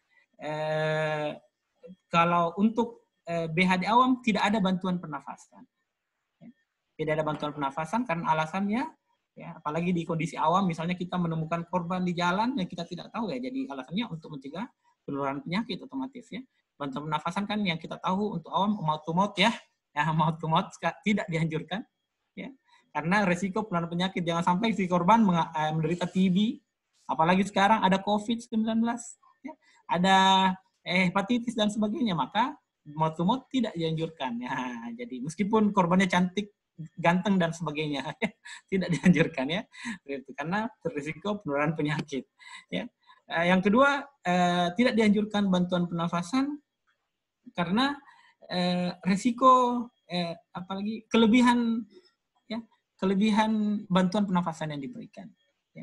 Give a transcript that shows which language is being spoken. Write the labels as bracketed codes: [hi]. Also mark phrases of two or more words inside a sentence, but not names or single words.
[id] Kalau untuk BHD awam tidak ada bantuan pernafasan. Tidak ada bantuan pernafasan karena alasannya ya, apalagi di kondisi awam misalnya kita menemukan korban di jalan yang kita tidak tahu ya, jadi alasannya untuk mencegah penularan penyakit otomatis ya. Bantuan pernafasan kan yang kita tahu untuk awam [en] mouth to mouth [id] ya, [en] mouth to mouth [id] tidak dianjurkan ya. Karena resiko penularan penyakit, jangan sampai si korban menderita TB, apalagi sekarang ada COVID-19 ya, ada hepatitis dan sebagainya, maka [en] mouth to mouth [id] tidak dianjurkan ya. Jadi meskipun korbannya cantik, ganteng dan sebagainya tidak dianjurkan ya, karena berisiko penularan penyakit ya. Yang kedua, tidak dianjurkan bantuan pernafasan karena risiko apalagi kelebihan bantuan pernafasan yang diberikan ya.